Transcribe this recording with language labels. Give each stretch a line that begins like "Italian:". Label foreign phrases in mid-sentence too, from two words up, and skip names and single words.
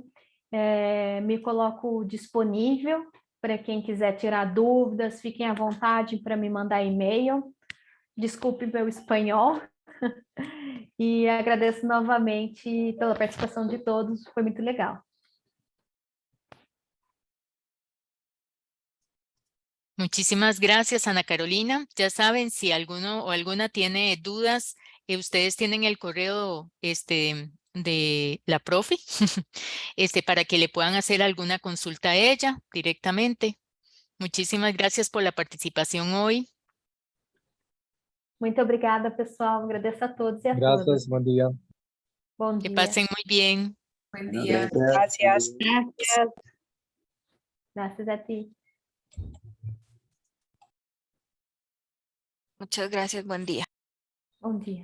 Portuguese: Me coloco disponível para quem quiser tirar dúvidas, fiquem à vontade para me mandar e-mail. Desculpe meu espanhol. E agradeço novamente pela participação de todos, foi muito legal.
Spanish: Muchísimas gracias, Ana Carolina. Ya saben, si alguno o alguna tiene dudas, ustedes tienen el correo de la profe para que le puedan hacer alguna consulta a ella directamente. Muchísimas gracias por la participación hoy.
Portuguese: Muito obrigada, pessoal. Agradeço a todos e a
Spanish: Gracias,
Portuguese: todas.
Spanish: buen día.
Portuguese: Bom
Spanish: Que
Portuguese: dia.
Spanish: pasen muy bien. Buen día. Gracias.
Portuguese: Graças a ti.
Spanish: Muchas gracias, buen día.
Portuguese: Bom dia.